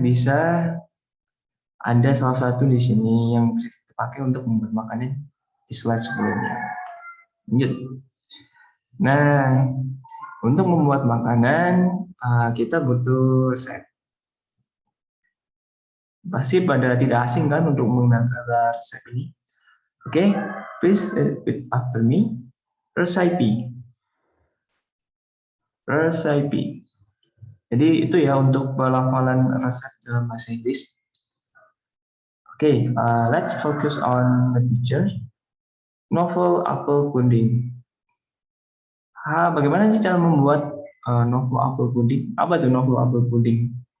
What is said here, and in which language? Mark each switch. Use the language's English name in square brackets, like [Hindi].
[Indonesian] Bisa ada salah satu di sini yang bisa dipakai untuk membuat makanan di slide sebelumnya. Lanjut. Nah, untuk membuat makanan, kita butuh resep. Pasti pada tidak asing kan untuk menggunakan resep ini. [English] Oke, please repeat after me. Recipe. Recipe. [Indonesian] Jadi itu ya untuk pelafalan resep dalam bahasa Inggris. [English] Oke, let's focus on the picture. Novel apple pudding. [Indonesian] Bagaimana sih cara membuat novel apple pudding? Apa tuh novel apple pudding?